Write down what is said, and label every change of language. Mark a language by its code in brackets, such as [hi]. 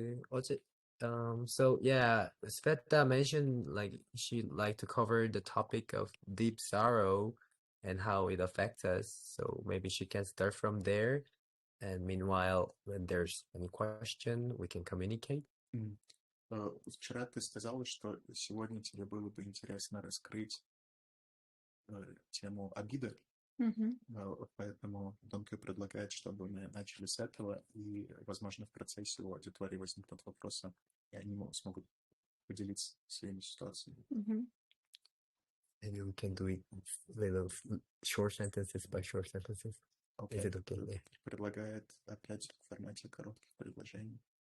[ko] 어제 [en] so yeah, Sveta mentioned like she'd like to cover the topic of deep sorrow and how it affects us. So maybe she can start from there. And meanwhile, when there's any question, we can communicate. [ru] Вчера ты сказала, что сегодня тебе было бы интересно раскрыть тему обиды. Поэтому Донка предлагает, чтобы мы начали с этого, и, возможно, в процессе у аудитории возникнут вопросы, и они смогут поделиться своими ситуациями. [en] Maybe we can do it little short sentences by short sentences. Okay. Is it okay? Yeah. [ru] Предлагает опять в формате коротких предложений.